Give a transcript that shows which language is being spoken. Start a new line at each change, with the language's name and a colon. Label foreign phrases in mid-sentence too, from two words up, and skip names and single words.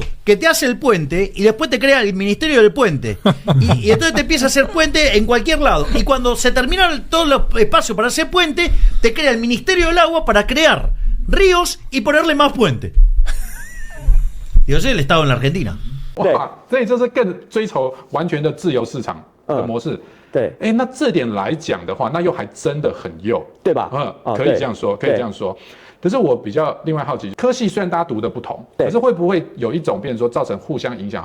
Spanish: Que te hace el puente y después te crea el Ministerio del Puente. Y entonces te empieza a hacer puente en cualquier lado. Y cuando se terminan todos los espacios para hacer puente, te crea el Ministerio del Agua para crear ríos y ponerle más puente. Y ese es el Estado en la Argentina.
Chinese: 哇，所以这是更追求完全的自由市场的模式。对，那这点来讲的话，那又还真的很右，对吧？可以这样说，可以这样说。可是我比较另外好奇，科系虽然大家读的不同，可是会不会有一种变成说造成互相影响？